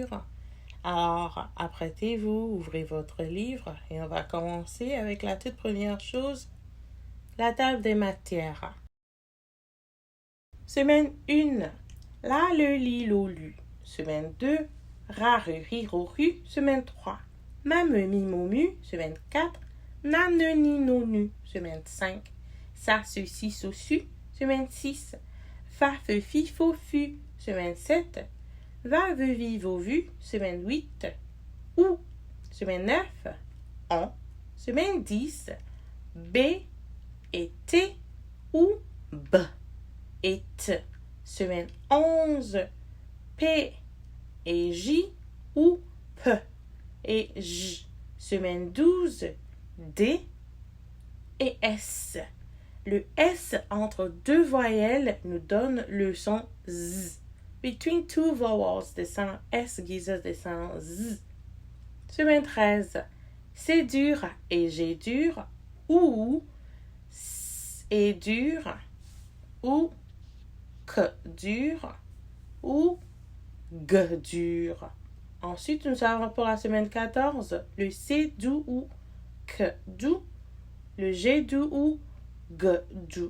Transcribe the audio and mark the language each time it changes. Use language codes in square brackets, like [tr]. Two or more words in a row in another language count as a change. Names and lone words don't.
[fr] Alors, apprêtez-vous, ouvrez votre livre et on va commencer avec la toute première chose, la table des matières. Semaine 1. La, le, li, lo, lu. Semaine 2. Ra, ru, ri, ro, ru. Semaine 3. Ma, me, mi, mo, mu. Semaine 4. Na, ne, ni, no, nu. Semaine 5. Sa, se, si, so, su. Semaine 6. Fa, fe, fi, fo, fu. Semaine 7. Va, ve, vi, vo, vu. Semaine 8. Ou. Semaine 9. On. Semaine 10. B et T ou B et T. Semaine 11, P et J ou P et J. Semaine 12, D et S. Le S entre deux voyelles nous donne le son Z. [en] Between two vowels, the sound S gives us the sound Z. [fr] Semaine 13, C dur et G dur ou S et dur ou K dur ou G dur. Ensuite, nous avons pour la semaine 14 le C doux ou K doux, le G doux ou G doux.